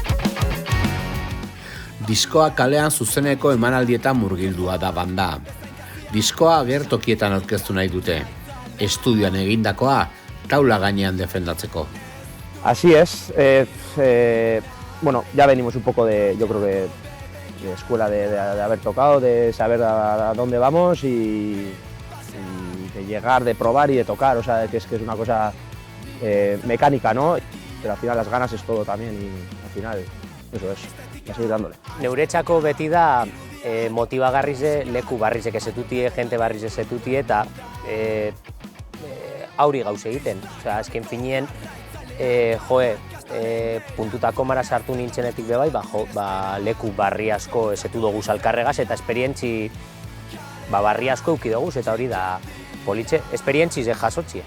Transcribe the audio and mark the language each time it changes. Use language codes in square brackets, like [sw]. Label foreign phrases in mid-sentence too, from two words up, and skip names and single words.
[eu] Diskoa kalean zuzeneko emanaldietan murgildua da banda. Diskoa agertokietan aurkeztu nahi dute. Estudioan egindakoa taula gainean defendatzeko. [es] Así es. Ya venimos un poco yo creo que de escuela de haber tocado, de saber a dónde vamos y de llegar, de probar y de tocar, o sea, que es una cosa mecánica, ¿no? Pero al final las ganas es todo también y al final eso es, a seguir dándole. [eu] Neuretzako beti da motibagarrize, leku barrize ezetutie, jente barrize ezetutie eta auri gauz egiten. Osea, azken finien, puntutako mara sartu nintzenetik bebai, leku barri asko ezetu dugu alkarregaz eta esperientzi barri asko euki dugu, eta hori da politxe, esperientziz jasotzie.